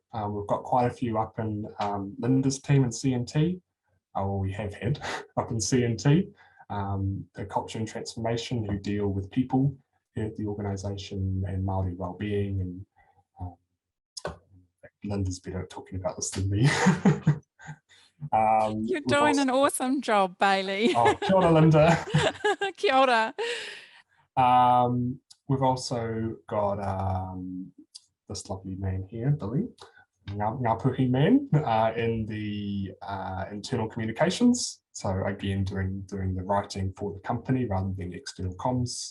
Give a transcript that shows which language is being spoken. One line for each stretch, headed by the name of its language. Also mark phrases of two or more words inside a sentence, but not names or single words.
English: We've got quite a few up in Linda's team in CNT, or we have had up in CNT, the culture and transformation, who deal with people here at the organisation and Māori wellbeing. And Linda's better at talking about this than me. You're doing an awesome job, Bailey. Oh,
Māori: kia ora,
English: Linda.
Māori: Kia ora.
English: We've also got this lovely man here, Billy, Ngā Puhi man, in the internal communications. So again, doing the writing for the company rather than external comms.